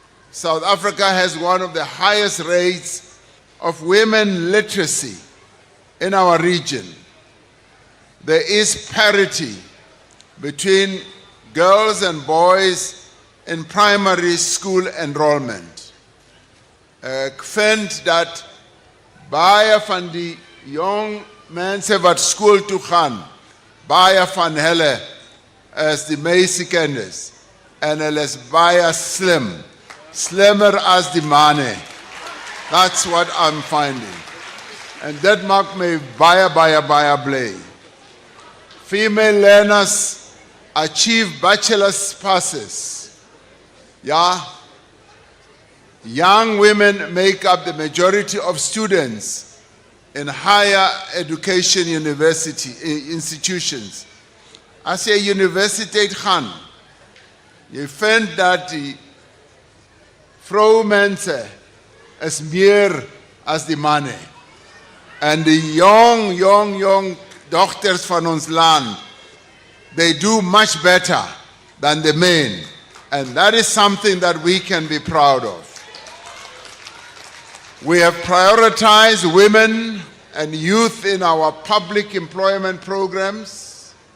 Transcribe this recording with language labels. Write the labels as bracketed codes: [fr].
[en] South Africa has one of the highest rates of women literacy in our region. There is parity between girls and boys in primary school enrollment. [af] Ek vind dat baie van die jong mense wat skool toe gaan, baie van hulle is die meisiekinders en hulle is baie slim, slimmer as die manne. [en] That's what I'm finding. And that [af] maak my baie bly. [en] Female learners achieve bachelor's passes. Yeah. Young women make up the majority of students in higher education institutions. [af] As jy universiteit gaan, jy vind dat die vroumense is meer as die manne. [en] And the young doctors [af] van ons land, [en] they do much better than the men. And that is something that we can be proud of. We have prioritized women and youth in our public employment programs.